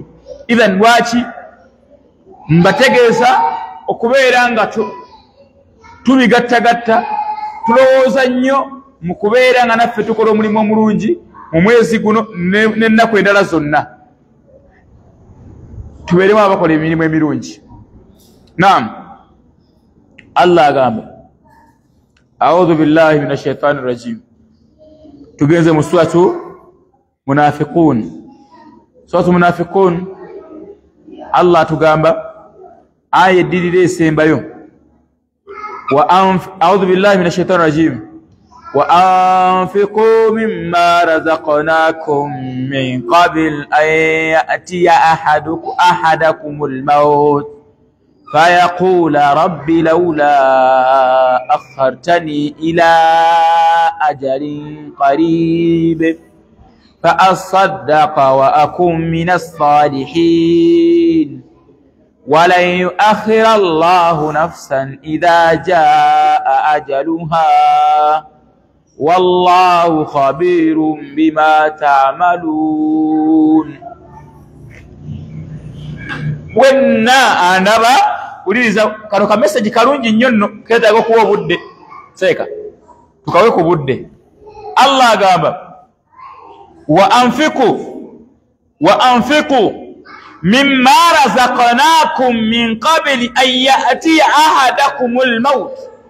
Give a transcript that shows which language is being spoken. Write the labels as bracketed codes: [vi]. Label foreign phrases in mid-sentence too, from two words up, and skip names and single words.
[lg] Even lwaki mbategeeza okubeera nga tubigattagatta, tulowooza nnyo mu kubeera nga naffe tukola omulimu omulungi mu mwezi guno n'ennaku endala zonna, tubeeremu abakola emirimu emirungi. [ar] Naam, Allah agamba أعوذ بالله من الشيطان الرجيم. Tugenze mu suratu Munafiqun. [lg] Suratu Munafiqun, Allah tugamba aya eddirira esembayo, [ar] أعوذ بالله من الشيطان الرجيم. وأنفقوا مما رزقناكم من قبل أن يأتي أحدكم الموت فيقول ربي لولا أخرتني إلى أجل قريب فأصدق وأكن من الصالحين ولن يؤخر الله نفسا إذا جاء أجلها والله خبير بما تعملون. [lg] Wenna anaba uliriza kano ka message kalungi nnyo nno keetaaga okuwa obudde seeka tukawe ku budde. [ar] Allah agamba وأنفقوا مما رزقناكم من قبل أن يأتي أحدكم الموت.